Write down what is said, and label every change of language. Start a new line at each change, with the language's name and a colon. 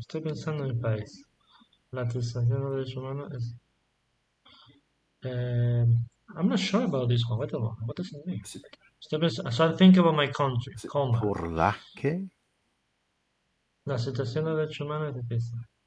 Spanish: Estoy pensando en el país. La atención de derechos humanos es...
English: Eh, I'm not sure about this one. Wait a moment. What does it mean?
Spanish: sí,
English: So I think about my country,
Spanish: sí, coma. por la que... La situación de derechos humanos es difícil.